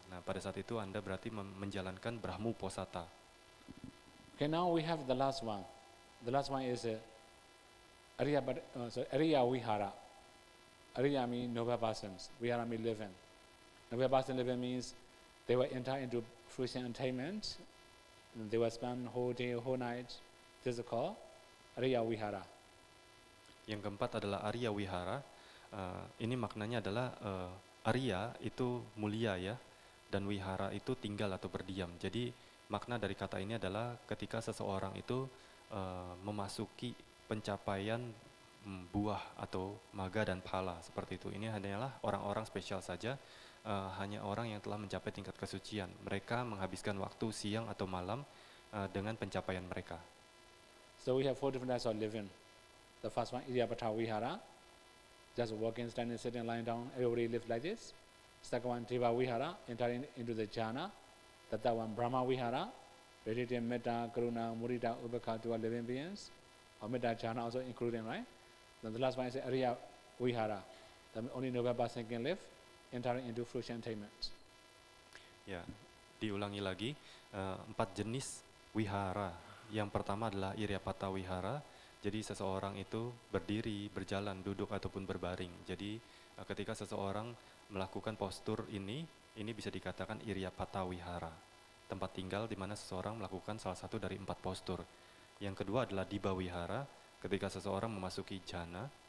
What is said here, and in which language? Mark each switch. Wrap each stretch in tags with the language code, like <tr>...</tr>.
<id>Nah, pada saat itu Anda berarti menjalankan Brahmu Posata.</id> <en>Okay, now we have the last one. The last one is Ariya Vihara. Ariya means noble persons. Vihara means living. Noble person living means they will enter into fruition attainment. They will spend whole day, whole night. This is called Ariya Vihara.</en> <id>Yang keempat adalah Arya Wihara. Ini maknanya adalah Arya itu mulia ya, dan Wihara itu tinggal atau berdiam. Jadi makna dari kata ini adalah ketika seseorang itu memasuki pencapaian buah atau maga dan phala seperti itu. Ini hanyalah orang-orang spesial saja, hanya orang yang telah mencapai tingkat kesucian. Mereka menghabiskan waktu siang atau malam dengan pencapaian mereka.</id> <en>So we have 4 different types of living. The first one, Iryapatha Vihara, just walking, standing, sitting, lying down, everybody lives like this. Second one, Deva Vihara, entering into the jhana. The third one, Brahma Vihara, radiating metta, karuna, mudita, ubekha to our living beings. Or metta jhana also including, right? Then the last one is Arya Vihara, that only noble person can live, entering into fruition attainment.</en> <id>Ya, diulangi lagi, 4 jenis wihara. Yang pertama adalah Iryapatha Wihara. Jadi seseorang itu berdiri, berjalan, duduk ataupun berbaring. Jadi ketika seseorang melakukan postur ini bisa dikatakan Iryapatha Wihara. Tempat tinggal di mana seseorang melakukan salah satu dari 4 postur. Yang kedua adalah Dibha Wihara, ketika seseorang memasuki jhana.</id>